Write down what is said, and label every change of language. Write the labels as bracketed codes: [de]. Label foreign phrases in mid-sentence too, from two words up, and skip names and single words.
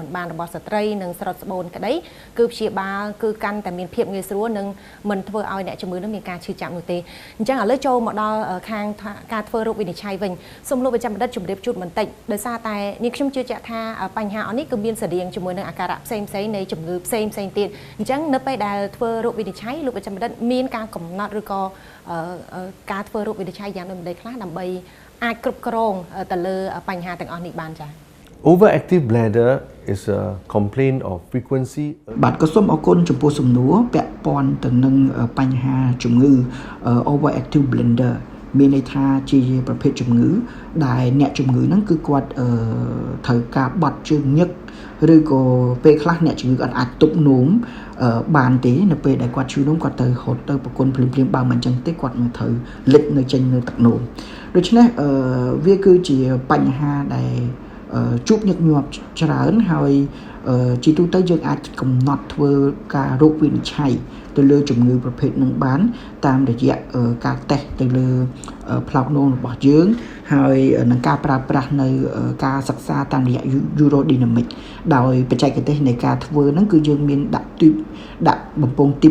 [km] មិនបានរបស់ស្ត្រីនិងស្រុតស្បូនក្តីគឺព្យាបាលគឺកាន់តែមានភាពងាយស្រួលនិងមិនធ្វើឲ្យអ្នកជំងឺនឹងមានការឈឺចាប់នោះទេអញ្ចឹងឥឡូវចូលមកដល់ខាងការធ្វើរោគវិនិច្ឆ័យវិញសូមលោកវិជ្ជបណ្ឌិតជម្រាបជូនបន្តិចដោយសារតែនាងខ្ញុំជឿជាក់ថាបញ្ហាអនេះគឺមានស្រដៀងជាមួយនឹងអាការៈផ្សេងនៃជំងឺផ្សេងទៀតអញ្ចឹងនៅពេលដែលធ្វើរោគវិនិច្ឆ័យលោកវិជ្ជបណ្ឌិតមានការកំណត់ឬក៏ការធ្វើរោគវិនិច្ឆ័យយ៉ាងដូចម្តេចខ្លះដើម្បីអាចគ្រប់គ្រងទៅលើបញ្ហាទាំងអស់នេះបានចា៎ [en] Overactive bladder is a complaint of frequency [km] បាទក៏សូមអរគុណចំពោះសំណួរពាក់ព័ន្ធទៅនឹងបញ្ហាជំងឺ [en] overactive bladder [km] មានន័យថាជាប្រភេទជំងឺដែលអ្នកជំងឺហ្នឹងគឺគាត់ត្រូវការបត់ជើង ញឹកឬក៏ពេលខ្លះអ្នកជំងឺអាចទប់នោមបានទេនៅពេលដែលគាត់ឈឺនោមគាត់ទៅហត់ទៅប្រគល់ភ្លាមបើមិនអញ្ចឹង ទេគាត់នឹងត្រូវលិចនៅចេញនៅទឹកនោមដូច្នេះវាគឺជាបញ្ហាដែលជួបញឹកញាប់ច្រើនហើយជាទូទៅយើងអាចកំណត់ធ្វើការរោគវិនិច្ឆ័យទៅលើជំងឺប្រភេទនឹងបានតាមរយៈការតេស្តទៅលើផ្លោកនោមរបស់យើងហើយនឹងការប្រើប្រាស់នៅការសិក្សាតាមរយៈ Urodynamic ដោយបច្ចេកទេសនៃការធ្វើហ្នឹងគឺយើងមានដាក់បំពង់ទីប